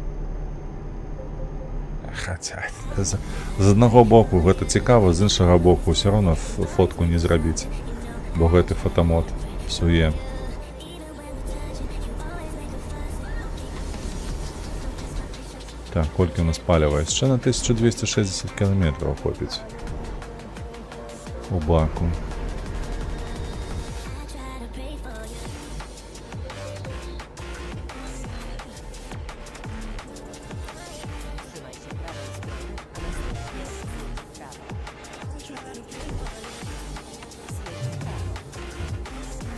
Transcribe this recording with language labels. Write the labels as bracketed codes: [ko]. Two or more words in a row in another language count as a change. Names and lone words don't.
[be] Хаця, з аднаго боку гэта цікава, з іншага боку ўсё роўна фотку не зрабіць. Бо гэты фотамод псуе. Так, колькі у нас паліва? Яшчэ на 1260 кіламетраў хопіць. У баку. [pl] Trzymaj się prawej strony, a następnie zjedź w prawo. Zjedź w prawo.